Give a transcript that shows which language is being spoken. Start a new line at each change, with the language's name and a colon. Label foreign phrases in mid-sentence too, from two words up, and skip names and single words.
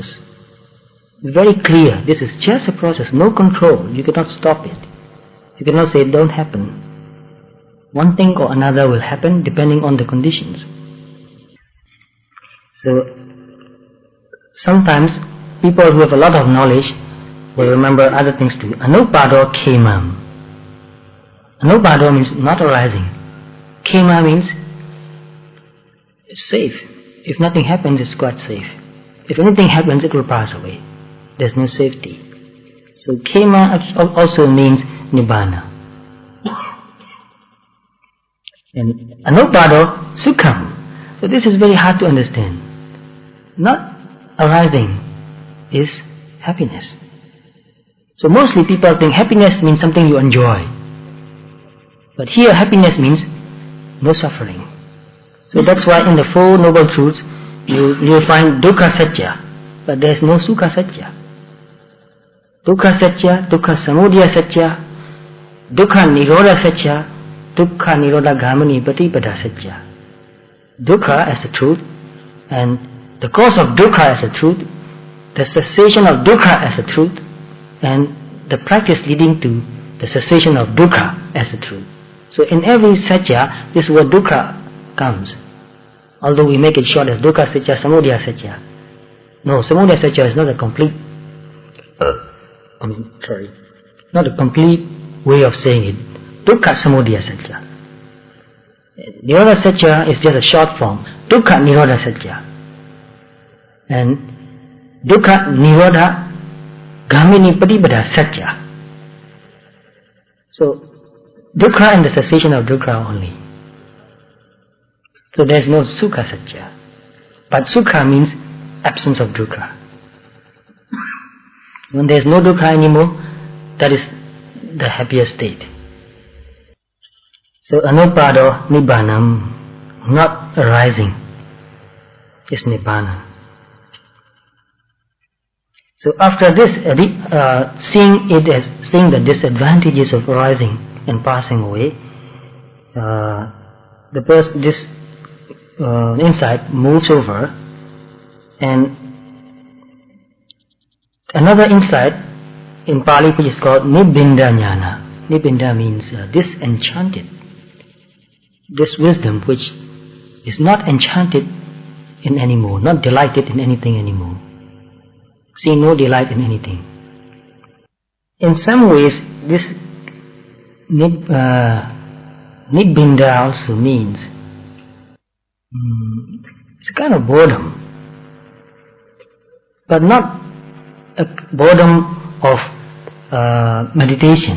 English: Very clear, this is just a process, no control, you cannot stop it. You cannot say it don't happen. One thing or another will happen depending on the conditions. So sometimes people who have a lot of knowledge will remember other things too.
Pali: Anupado kemam.
English: Anupado means not arising. Kema means it's safe. If nothing happens, it's quite safe. If anything happens, it will pass away. There's no safety. So kema also means nibbana.
Pali: And anupado sukham.
English: So this is very hard to understand. Not arising is happiness. So mostly people think happiness means something you enjoy. But here happiness means no suffering. So that's why in the Four Noble Truths you'll find
Pali: dukkha satya,
English: but there's no
Pali: sukha satya. Dukkha satya, dukkha samudaya satya, dukkha nirodha satya, dukkha nirodha gamani patipada satya.
English: Dukkha as the truth, and the cause of dukkha as the truth, the cessation of dukkha as the truth, and the practice leading to the cessation of dukkha as the truth. So in every satya, this word dukkha comes. Although we make it short as
Pali: dukkha satya, samudaya satya.
English: No,
Pali: samudaya satya
English: is not a complete, not a complete way of saying it.
Pali: Dukkha samudaya satya. Nirodha satya
English: is just a short form.
Pali: Dukkha nirodha satya. And dukkha nirodha gamini patipada satya.
English: So dukkha and the cessation of dukkha only. So there is no
Pali: sukha satya.
English: But sukha means absence of dukkha. When there is no dukkha anymore, that is the happiest state.
Pali: So anupado nibbanam,
English: not arising, is nibbana. So after this, seeing the disadvantages of arising and passing away, this insight moves over, and another insight in Pali which is called
Pali: nibbinda jnana.
English: Nibbinda means disenchanted. This wisdom which is not enchanted in anymore, not delighted in anything anymore. See no delight in anything. In some ways, this nibbinda also means it's a kind of boredom, but not a boredom of meditation.